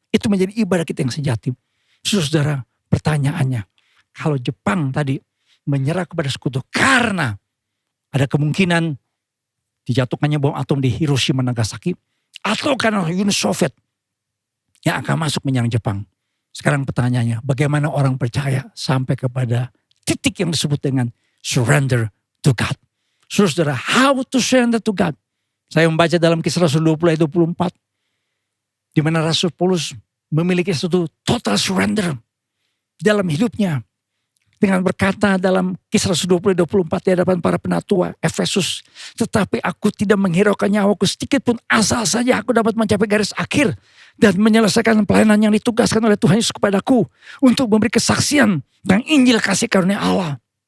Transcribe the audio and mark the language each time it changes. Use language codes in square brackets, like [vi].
[id] Itu menjadi ibadah kita yang sejati. Saudara, pertanyaannya, kalau Jepang tadi menyerah kepada sekutu karena ada kemungkinan dijatuhkannya bom atom di Hiroshima Nagasaki, atau karena Uni Soviet yang akan masuk menyerang Jepang. Sekarang pertanyaannya, bagaimana orang percaya sampai kepada titik yang disebut dengan [en] surrender to God. Saudara, how to surrender to God? [id] Saya membaca dalam Kisah Rasul 20 ayat 24. Di mana Rasul Paulus memiliki satu total surrender dalam hidupnya. Dengan berkata dalam Kisah Rasul 20 ayat 24 di hadapan para penatua Efesus. Tetapi aku tidak menghiraukan nyawaku sedikit pun, asal saja aku dapat mencapai garis akhir dan menyelesaikan pelayanan yang ditugaskan oleh Tuhan Yesus kepadaku untuk memberi kesaksian tentang Injil kasih karunia Allah.